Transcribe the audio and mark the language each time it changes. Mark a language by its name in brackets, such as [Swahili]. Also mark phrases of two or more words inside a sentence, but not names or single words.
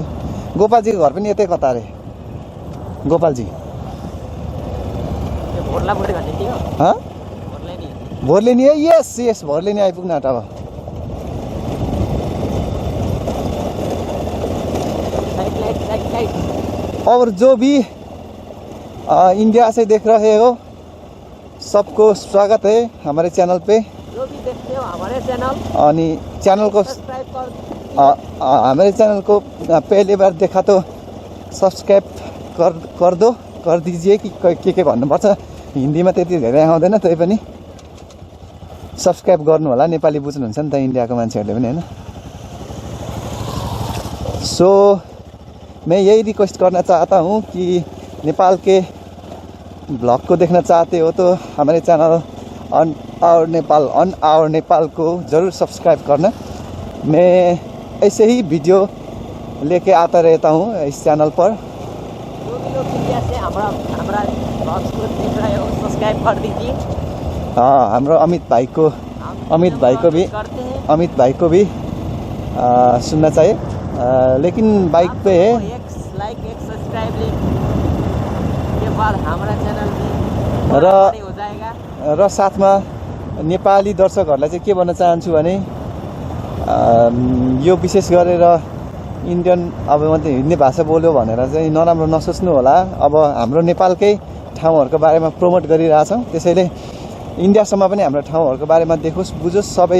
[Nepali] गोपालजीको घर पनि यतै कता अरे गोपालजी भोरलेनी है। यस भोरलेनी आइपुग्न आँट। [Hindi] अब और जो भी इंडिया से देख रहे हो सबको स्वागत है हमारे चैनल पे। जो भी देखते हो हमारे चैनल अनि चैनल को सब्सक्राइब हमारे चैनल को पहली बार देखा तो सब्सक्राइब कर दीजिए कि [Nepali] के भन्नुपर्छ। हिन्दीमा त्यति धेरै आउँदैन, तै पनि सब्सक्राइब गर्नु होला। नेपाली बुझ्नुहुन्छ नि त इन्डियाको मान्छेहरूले पनि हैन। [Hindi] सो मैं यही रिक्वेस्ट करना चाहता हूँ कि नेपाल के ब्लॉग को देखना चाहते हो तो हमारे चैनल ऑन आवर नेपाल को ज़रूर सब्सक्राइब करना। मैं ऐसे ही वीडियो लेके आता रहता हूँ इस चैनल पर। जो भी लोग इंडिया से हमारा ब्लॉग्स को देख रहे हो सब्सक्राइब कर दीजिए। हाँ, हमारा अमित भाई को भी सुनना चाहिए, लेकिन बाइक पे है। एक लाइक एक सब्सक्राइब के बाद हमारा चैनल भी हो जाएगा। [Nepali] र साथमा नेपाली दर्शकहरूलाई चाहिँ के भन्न चाहन्छु भने यो विशेष गरेर इन्डियन अब मात्रै हिन्दी भाषा बोल्यो भनेर चाहिँ नराम्रो नसोच्नु होला। अब हाम्रो नेपालकै ठाउँहरूको बारेमा प्रमोट गरिरहेछौँ, त्यसैले इन्डियासम्म पनि हाम्रो ठाउँहरूको बारेमा देखोस् बुझोस् सबै।